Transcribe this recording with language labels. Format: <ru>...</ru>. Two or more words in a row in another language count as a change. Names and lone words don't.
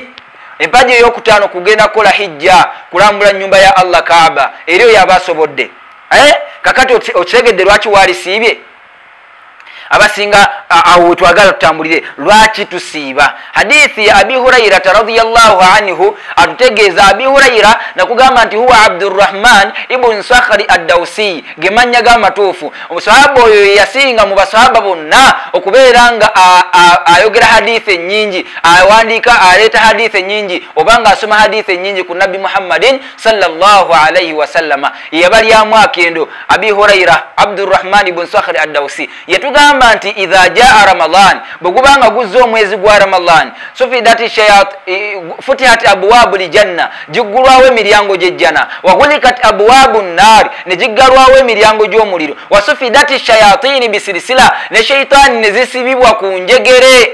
<lg>Empaji eyokutaano kugenda kukola hijja kulambula nnyumba ya Allah Kaaba eryo yabasobodde. Kakati okitegedde lwaki walisiibye? Abasinga awo twagala tutambulire lwaki tusiiba. Hadithi ya Abi Hurairah</lg> <ar>رضي الله عنه</ar> <lg>atutegeeza Abi Hurairah nakugamba nti huwa Abdurrahman ibn Sakhri ad-Dawsi gemanya gamatuufu. Omusahaba oyo yasinga mu basahaba bonna okubeera nga ayogera hadithi nyingi awandiika aleeta hadithi nyingi obanga asoma hadithi nyingi ku Nabi Muhammadin</lg> <ar>صلى الله عليه وسلم.</ar> <lg>Yabalyamu akendo Abi Hurairah Abdurrahman ibn Sakhri ad-Dawsi yatugamba nti</lg> <ar>إذا جاء رمضان</ar> <lg>bwegubanga guzza omwezi gwa Ramadan</lg> <ar>فتحت أبواب الجنة</ar> <lg>jigulwawo emiryango gy'ejjana</lg> <ar>وغلقت أبواب النار</ar> <lg>ne jiggalwawo emiryango gy'omuliro</lg> <ar>وصفدت الشياطين بالسلاسل</ar> <lg>ne shaitani ne zisibibwa ku njegere.</lg>